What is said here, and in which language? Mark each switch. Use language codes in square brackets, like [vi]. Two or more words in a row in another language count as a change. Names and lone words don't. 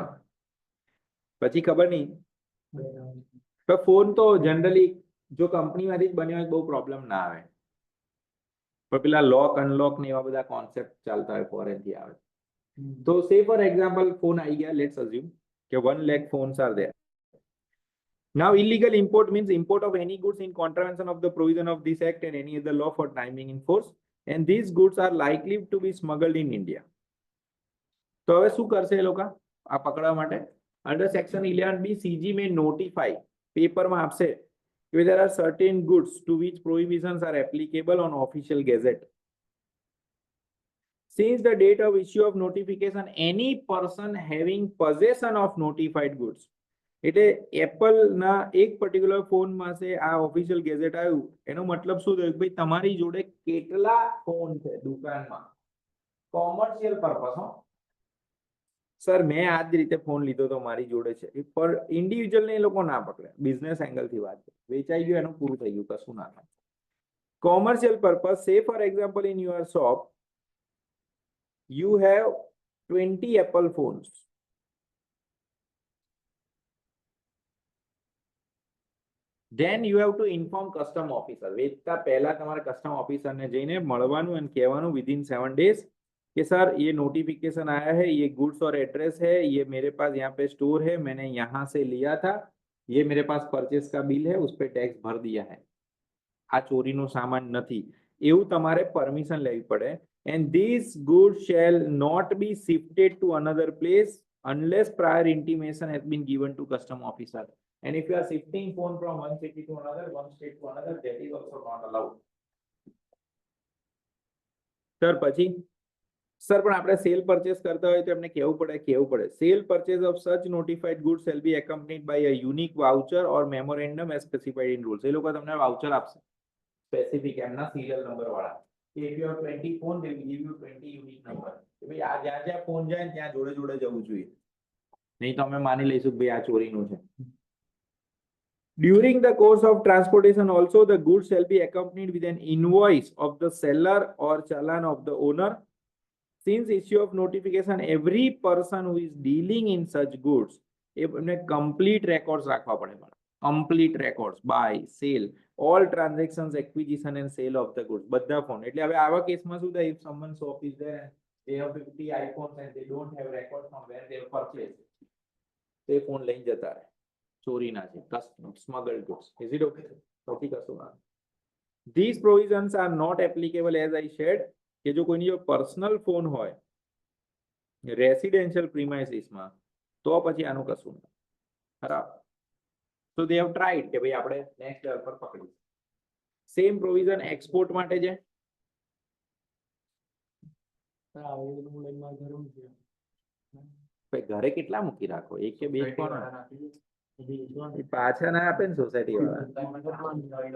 [gu] પછી ખબર નહીં. ફોન તો જનરલી જો કંપનીમાંથી જ બન્યો હોય બહુ પ્રોબ્લેમ ના આવે, પણ પેલા [en] lock unlock [gu] ને એવા બધા કોન્સેપ્ટ ચાલતા હોય ફોરેન થી આવે. [en] તો say for example [gu] ફોન આવી ગયા, [en] let's assume કે 1 lakh phones are there. Now illegal import means import of any goods in contravention of the provision of this act and any other law for timing in force, and these goods are likely to be smuggled in India. [gu] તો હવે શું કરશે એ લોકો આ પકડવા માટે? [en] under section 11B CG may notify, [gu] પેપરમાં આપશે કે [en] there are certain goods to which prohibitions are applicable on official gazette. Since the date of issue of notification, any person having possession of notified goods, [gu] એટલે એપલ ના એક પર્ટિક્યુલર ફોન માં આ [en] official gazette [gu] આવ્યું, એનો મતલબ શું થયું કે ભાઈ તમારી જોડે કેટલા ફોન છે દુકાનમાં, [en] commercial purpose. [gu] સર મેં આ જ રીતે ફોન લીધો તો મારી જોડે છે, પર ઇન્ડિવિજ્યુઅલ ને એ લોકો ના પકડે, [en] business angle [gu] થી વાત કરે, વેચાઈ ગયું એનું પૂરું થઈ ગયું, કશું ના થાય. [en] commercial purpose, say for example in your shop you have 20 Apple phones. Then you have to inform custom officer. [gu] વેચતા પહેલા તમારે કસ્ટમ ઓફિસર ને જઈને મળવાનું અને કહેવાનું [en] within 7 days [hi] कि सर ये नोटिफिकेशन आया है, ये गुड्स और एड्रेस है, ये मेरे पास यहाँ पे स्टोर है, मैंने यहाँ से लिया था, ये मेरे पास परचेस का बिल है, उस पर टैक्स भर दिया है, [gu] આ ચોરીનો સામાન નથી, એવું તમારે પરમિશન લેવી પડે. [en] And these goods shall not be shifted to another place unless prior intimation has been given to custom officer. And if you are shifting phone from one city to another, one state to another, that is also not allowed. Sir, [gu] પછી સર પણ આપણે [en] sale purchase [gu] કરતા હોય તો એમને કેવું પડે [en] sale purchase of such notified goods shall be accompanied by a unique voucher or memorandum as specified in rules. [gu] એ લોકો તમને વાઉચર આપશે સ્પેસિફિક એમના [en] serial number [gu] વાળા. [en] If you have 20 phone, they will give you 20 unique number. [gu] કે ભાઈ આ જ્યાં ફોન જાય ત્યાં જોડે જોડે જવું જોઈએ, નહીં તો અમે માની લઈશું કે ભાઈ આ ચોરીનું છે. [en] During the course of transportation also the goods shall be accompanied with an invoice of the seller or challan of the owner. Since issue of notification, every person who is dealing in such goods એમને complete records [gu] રાખવા પડે. [en] complete records buy sale all transactions acquisition and sale of the goods [gu] બધા ફોન. એટલે હવે આવા કેસમાં શું થાય, [en] if someone's shop is there and they have 50 iPhones and they don't have records from where they have purchased, [gu] તે ફોન લઈને જતા રહે, ચોરીના છે, [en] smuggled goods. Is it okay? [gu] Okay, કશું ના. [en] These provisions are not applicable as I said [gu] કે જો કોઈની જો પર્સનલ ફોન હોય [en] residential premises [gu] તો પછી આનું કશું ના. બરાબર. [en] So they have tried [gu] કે ભાઈ આપણે [en] next level [gu] પર પકડી. સેમ પ્રોવિઝન એક્સપોર્ટ માટે છે. ઘરે કેટલા મૂકી રાખો, એક કે બે પાછા ના આપે ને સોસાયટી વાળા.